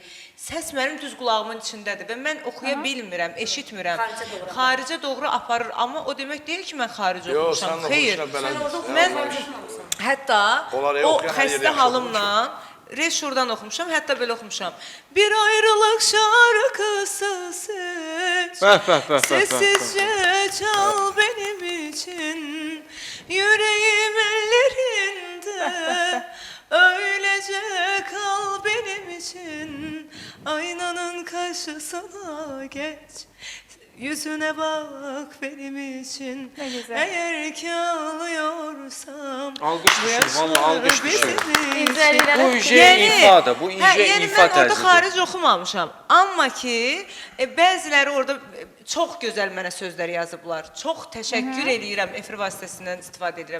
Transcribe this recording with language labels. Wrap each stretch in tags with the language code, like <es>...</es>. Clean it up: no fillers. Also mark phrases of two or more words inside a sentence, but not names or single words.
<az>Səs mənim düz qulağımın içindədir və mən oxuya bilmirəm, eşitmirəm. Xaricə doğru aparır, amma o demək deyil ki, mən xarici oxumuşam. Xeyr, mən hətta o xəstə halımla reşurdan oxumuşam, hətta belə oxumuşam.</az> <tr>Bir ayrılıq şarkısı seç, sessizcə çal benim için, yüreğim ellerinde, öylece kal benim için, aynanın karşısına geç. Yüzüne bak benim için, eğer ki ağlıyorsam.</tr> <az>Alqış düşür, valla alqış düşür. İncəliklərə Bu ince ifadə, bu ince Yəni ifa mən orada tərzidir. xaric oxumamışam. Amma ki, bəziləri orada çox gözəl mənə sözlər yazıblar. Çox təşəkkür edirəm, efir vasitəsindən istifadə edirəm.</az>